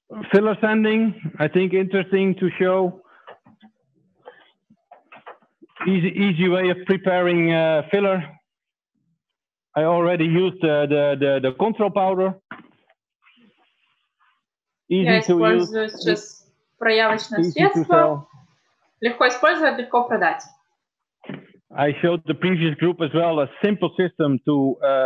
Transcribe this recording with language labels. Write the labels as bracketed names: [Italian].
[English] Filler sanding, I think interesting to show. Easy way of preparing filler. I already used the control powder. [Russian] Я использую сейчас проявочное средство. Легко использовать, легко продать. [English] I showed the previous group as well a simple system to